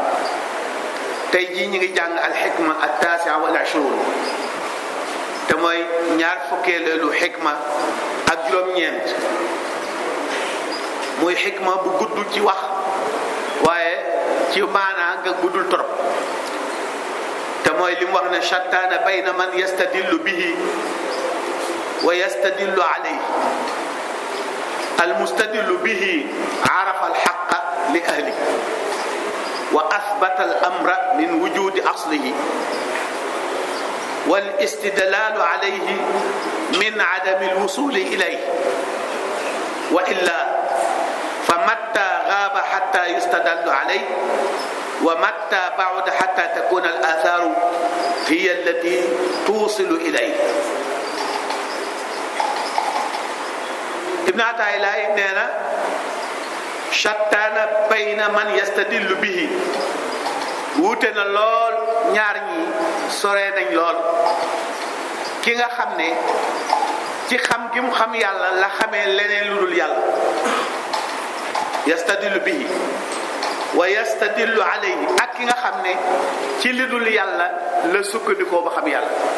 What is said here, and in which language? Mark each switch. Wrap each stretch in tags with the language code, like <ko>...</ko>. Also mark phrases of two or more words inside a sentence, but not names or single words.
<wo>tey jii ñu ngi jàng</wo> <ar>الحكمة التاسعة والعشرون</ar> <wo>te mooy ñaar fukkeelu xikma ak juróom-ñeent muy xikma bu gudd ci wax waaye ci maanaa nga guddul trop te mooy li mu wax ne</wo> <ar>شتان بين من يستدل به ويستدل عليه المستدل به عرف الحق لأهله وأثبت الأمر من وجود أصله والاستدلال عليه من عدم الوصول إليه وإلا فمتى غاب حتى يستدل عليه ومتى بعد حتى تكون الآثار هي التي توصل إليه.</ar> <wo>Ibn Ataa'illah nee na</wo> <ar>شتان بين من يستدل به</ar> <wo>wuute na lool ñaar ñi sore nañ lool ki nga xam ne ci xam gi mu xam yàlla la xamee leneen lu dul yàlla</wo> <ar>يستدل به ويستدل عليه</ar> <wo>ak ki nga xam ne ci li dul yàlla la sukkandikoo ba xam yàlla</wo>